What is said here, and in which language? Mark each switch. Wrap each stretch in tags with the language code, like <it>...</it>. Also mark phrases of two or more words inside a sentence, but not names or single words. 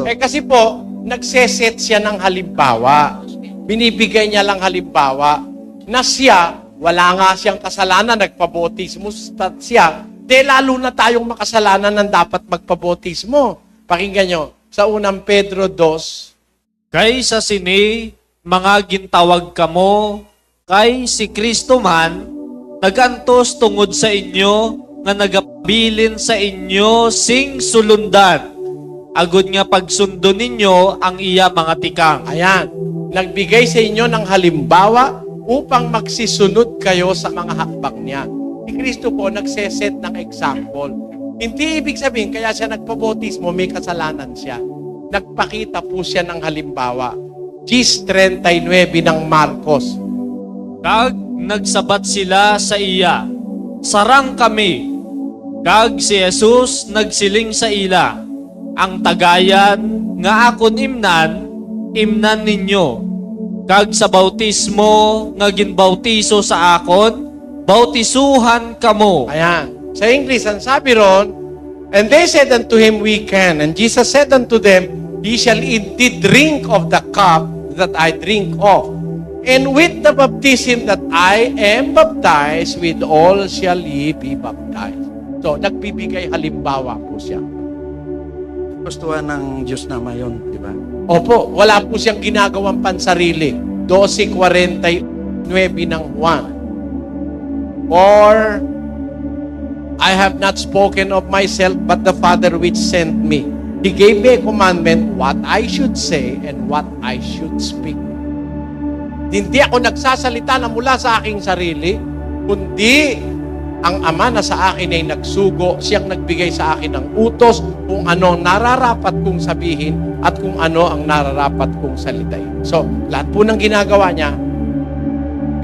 <tl>Kasi po, nagseset siya ng halimbawa. Binibigay niya lang halimbawa na siya, wala nga siyang kasalanan, nagpabautismo siya. Lalo na tayong makasalanan ng dapat magpabautismo. Pakinggan nyo, sa unang Pedro 2.</tl> <hil>Kay sa sini, mga gintawag kamo, kay si Kristo man, nagantos tungod sa inyo, nga nagabilin sa inyo sing sulundan. Agud nga pagsundo ninyo ang iya mga tikang.</hil> <tl>Ayan, nagbigay sa inyo ng halimbawa upang magsisunod kayo sa mga hakbang niya. Si Kristo po nagseset ng example. Hindi ibig sabihin, kaya siya nagpabautismo, may kasalanan siya. Nagpakita po siya ng halimbawa. 10:39 ng Marcos.</tl> <hil>Kag nagsabat sila sa iya, sarang kami. Kag si Jesus nagsiling sa ila, ang tagayan nga akon imnan ninyo. Kag sa bautismo nga ginbautiso sa akon, bautisuhan kamo.</hil> <tl>Ayan. Sa English, ang sabi ron,</tl> <en>and they said unto him, we can. And Jesus said unto them, ye shall indeed drink of the cup that I drink of. And with the baptism that I am baptized, with all shall ye be baptized.</en> <tl>So, nagbibigay halimbawa po siya. Gustuhan ng Diyos na mayon, di ba? Opo, wala po siyang ginagawang pansarili. 12:49 ng Juan.</tl> <en>Or, I have not spoken of myself, but the Father which sent me. He gave me a commandment what I should say and what I should speak.</en> <tl>Hindi ako nagsasalita na mula sa aking sarili, kundi ang Ama na sa akin ay nagsugo, siyang nagbigay sa akin ng utos kung ano ang nararapat kong sabihin at kung ano ang nararapat kong salitain. So, lahat po ng ginagawa niya, pinagagawa na.</tl>